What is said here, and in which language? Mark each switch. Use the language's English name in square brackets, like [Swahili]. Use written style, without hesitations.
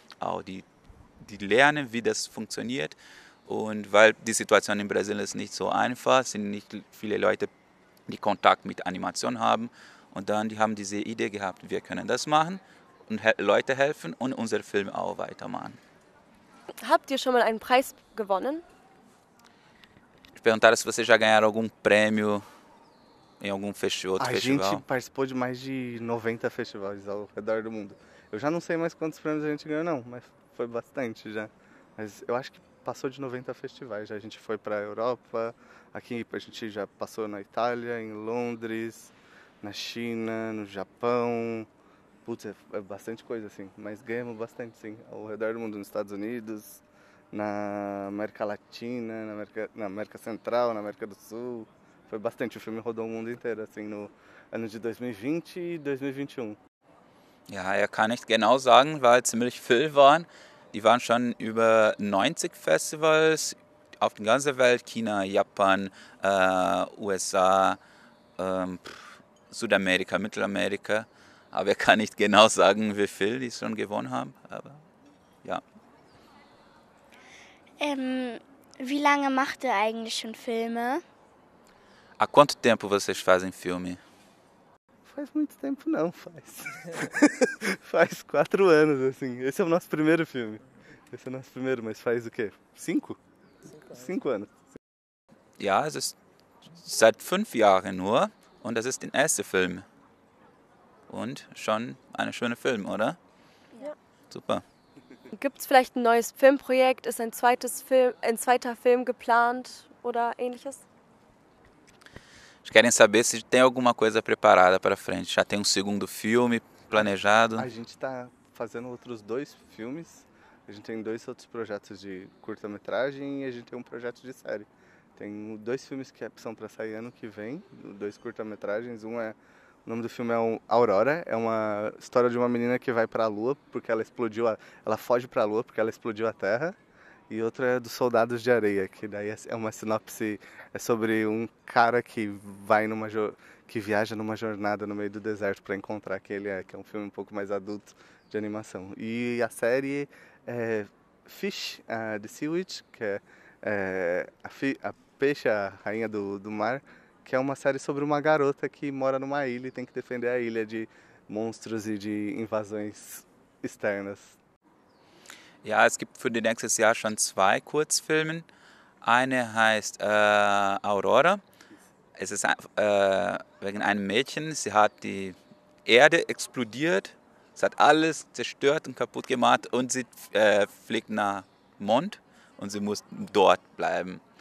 [German] Auch die lernen, wie das funktioniert. Und weil die Situation in Brasilien ist nicht so einfach, sind nicht viele Leute, die Kontakt mit Animation haben. Und dann, die haben diese Idee gehabt, wir können das machen und Leute helfen und unseren Film auch weitermachen. Habt ihr schon mal einen Preis gewonnen? [Portuguese] Perguntaram se vocês já ganharam algum prêmio em algum festival, outro festival. A gente participou de mais de 90 festivais ao redor do mundo. Eu já não sei mais quantos prêmios a gente ganhou, não, mas foi bastante já. Mas eu acho que passou de 90 festivais já. A gente foi para a Europa, aqui a gente já passou na Itália, em Londres, na China, no Japão. Putz, é bastante coisa, assim. Mas ganhamos bastante, sim, ao redor do mundo, nos Estados Unidos, na América Latina, na América Central, na América do Sul. Foi bastante, o filme rodou o mundo inteiro, assim, no ano de 2020 e 2021. [German] Ja, kann nicht genau sagen, weil ziemlich viel waren. Die waren schon über 90 Festivals auf der ganzen Welt, China, Japan, USA, Südamerika, Mittelamerika. Aber kann nicht genau sagen, wie viel die schon gewonnen haben. Aber ja. Wie lange macht ihr eigentlich schon Filme? [Portuguese] Há quanto tempo vocês fazem filme? Faz muito tempo não, faz. Faz 4 anos, assim. Esse é o nosso primeiro filme. Esse é o nosso primeiro, mas faz o quê? 5? 5 anos. [German] Ja, es ist seit 5 Jahren nur und das ist der erste Film. Und schon ein schöner Film, oder? Ja. Super. Gibt es vielleicht ein neues Filmprojekt? Ist ein zweiter Film geplant oder ähnliches? [Portuguese] Eles querem saber se tem alguma coisa preparada para frente. Já tem um segundo filme planejado? A gente está fazendo outros 2 filmes. A gente tem 2 outros projetos de curta-metragem e a gente tem um projeto de série. Tem 2 filmes que são para sair ano que vem, 2 curta-metragens. O nome do filme é Aurora. É uma história de uma menina que vai para a Lua porque ela explodiu, ela foge para a Lua porque ela explodiu a Terra. E outra é dos Soldados de Areia, que daí é uma sinopse, é sobre um cara que que viaja numa jornada no meio do deserto para encontrar quem ele é, que é um filme um pouco mais adulto de animação. E a série é Fish, The Sea Witch, que é a peixe, a rainha do mar, que é uma série sobre uma garota que mora numa ilha e tem que defender a ilha de monstros e de invasões externas. [German] Ja, es gibt für nächstes Jahr schon 2 Kurzfilme. Eine heißt Aurora. Es ist wegen einem Mädchen. Sie hat die Erde explodiert. Es hat alles zerstört und kaputt gemacht und sie fliegt nach Mond und sie muss dort bleiben.